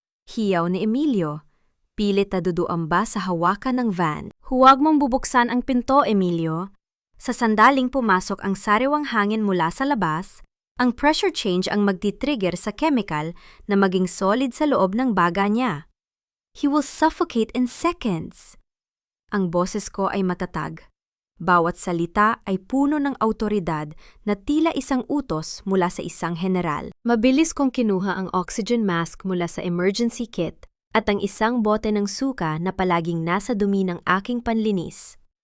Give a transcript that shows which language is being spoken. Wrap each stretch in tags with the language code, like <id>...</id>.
<tl>Hiyaw ni Emilio. Pilit na duduamba sa hawakan ng van. Huwag mong bubuksan ang pinto, Emilio. Sa sandaling pumasok ang sariwang hangin mula sa labas, ang pressure change ang magti-trigger sa chemical na maging solid sa loob ng baga niya.</tl> <en>He will suffocate in seconds.</en> <tl>Ang boses ko ay matatag. Bawat salita ay puno ng awtoridad na tila isang utos mula sa isang general. Mabilis kong kinuha ang oxygen mask mula sa emergency kit at ang isang bote ng suka na palaging nasa dumi ng aking panlinis.</tl>